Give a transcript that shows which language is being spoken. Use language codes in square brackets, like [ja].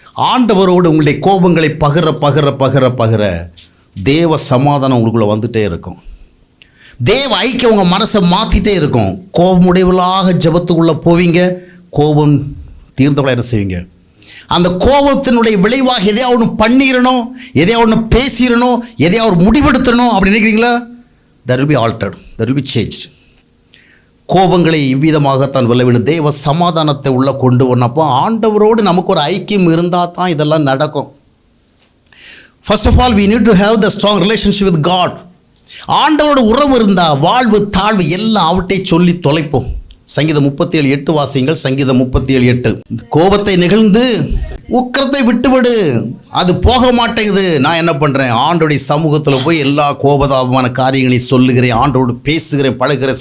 [ta] ஆண்டவரோடு உங்களுடைய கோபங்களை பகிர தேவ சமாதானம் உங்களுக்குள்ளே வந்துகிட்டே இருக்கும். தேவ ஐக்கியம் உங்கள் மனசை மாற்றிட்டே இருக்கும். கோபமுடையவர்களாக ஜெபத்துக்குள்ளே போவீங்க. கோபம் தீர்ந்தவளாக என்ன செய்வீங்க? அந்த கோபத்தினுடைய விளைவாக எதையா ஒன்று பண்ணிடணும், எதையா ஒன்று பேசிடணும், எதையா ஒரு முடிவெடுத்தணும் அப்படி நினைக்கிறீங்களா? [en] that will be altered, that will be changed. [ta] கோபங்களை இவ்விதமாகத்தான் வெல்ல வேண்டும். தேவ சமாதானத்தை உள்ள கொண்டு வரப்போ ஆண்டவரோடு நமக்கு ஒரு ஐக்கியம் இருந்தால் தான் இதெல்லாம் நடக்கும். [en] First of all we need to have the strong relationship with God. [ta] ஆண்டவரோட உறவு இருந்தால் வாழ்வு தாழ்வு எல்லாம் அவட்டை சொல்லி தொலைப்போம். சங்கீதம் 37:8 வாசியுங்கள். சங்கீதம் 37:8. கோபத்தை நிகழ்ந்து உக்கிரத்தை விட்டுவிடு, அது போக மாட்டேங்குது. நான் என்ன பண்ணுறேன்? ஆண்டோடைய சமூகத்தில் போய் எல்லா கோபதாபமான காரியங்களையும் சொல்லுகிறேன், ஆண்டோடு பேசுகிறேன், பழகிறேன்.